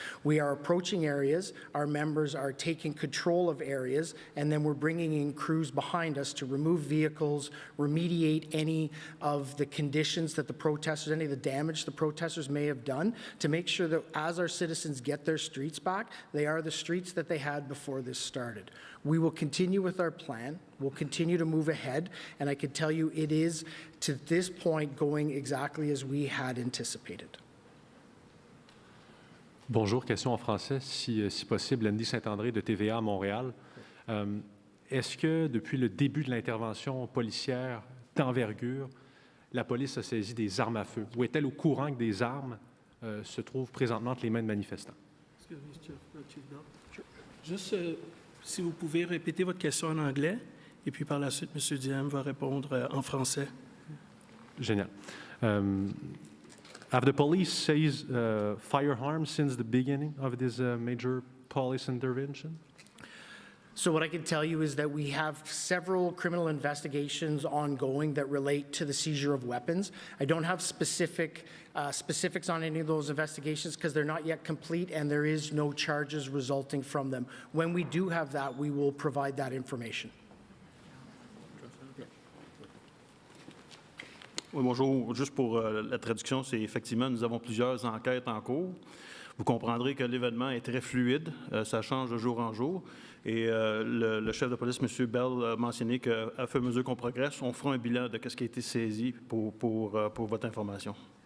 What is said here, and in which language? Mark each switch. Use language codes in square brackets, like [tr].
[en] We are approaching areas, our members are taking control of areas, and then we're bringing in crews behind us to remove vehicles, remediate any of the conditions that the protesters, any of the damage the protesters may have done, to make sure that as our citizens get their streets back, they are the streets that they had before this started. We will continue with our plan. We'll continue to move ahead, and I can tell you it is, to this point, going exactly as we had anticipated. [fr] Bonjour, question en français, si possible. Andy Saint-André de TVA à Montréal. Est-ce que depuis le début de l'intervention policière d'envergure, la police a saisi des armes à feu? Ou est-elle au courant que des armes se trouvent présentement entre les mains de manifestants? Juste, si vous pouvez répéter votre question en anglais, et puis par la suite, M. Diem va répondre en français. Génial. [en] Have the police seized firearms since the beginning of this major police intervention? So what I can tell you is that we have several criminal investigations ongoing that relate to the seizure of weapons. I don't have specifics on any of those investigations because they're not yet complete and there is no charges resulting from them. When we do have that, we will provide that information. [fr] Oui, bonjour. Juste pour la traduction, c'est effectivement, nous avons plusieurs enquêtes en cours. Vous comprendrez que l'événement est très fluide, ça change de jour en jour. Et le chef de police, M. Bell, a mentionné qu'à fur et à mesure qu'on progresse, on fera un bilan de ce qui a été saisi pour votre information.